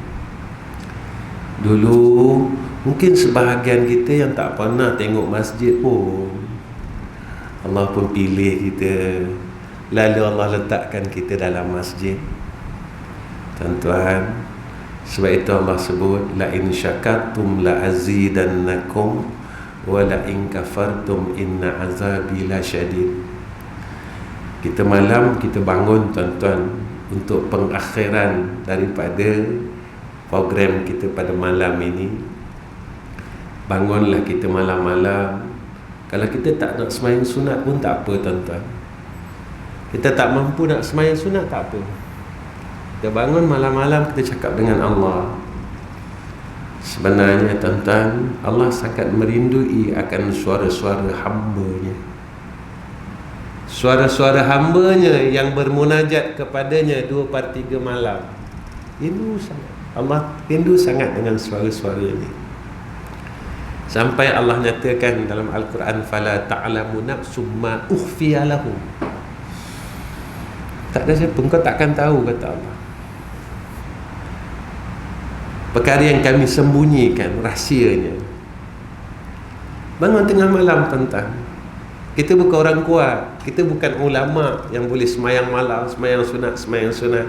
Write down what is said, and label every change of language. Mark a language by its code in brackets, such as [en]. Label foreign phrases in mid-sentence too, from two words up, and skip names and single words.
[ms] Dulu mungkin sebahagian kita yang tak pernah tengok masjid pun, Allah pun pilih kita, lalu Allah letakkan kita dalam masjid. Tuan-tuan, Sebab itu Allah sebut [ar] لئن شكرتم لأزيدنكم ولئن كفرتم إن عذابي لشديد. [ms] Kita malam kita bangun tuan-tuan untuk pengakhiran daripada program kita pada malam ini. Bangunlah kita malam-malam. Kalau kita tak nak sembahyang sunat pun tak apa tuan-tuan. Kita tak mampu nak sembahyang sunat tak apa. Kita bangun malam-malam, kita cakap dengan Allah. Sebenarnya tuan-tuan, Allah sangat merindui akan suara-suara hamba-Nya. Suara-suara hamba-Nya yang bermunajat kepadanya 2/3 malam. Rindu sangat. Allah rindu sangat dengan suara-suara ini. Sampai Allah nyatakan dalam Al-Quran, [ar] فلا تعلم نفس ما أخفي لهم. [ms] Tak ada siapa, engkau takkan tahu, kata Allah, perkara yang kami sembunyikan, rahsianya. Bangun tengah malam tuan-tuan. Kita bukan orang kuat, kita bukan ulama yang boleh semayang malam, semayang sunat.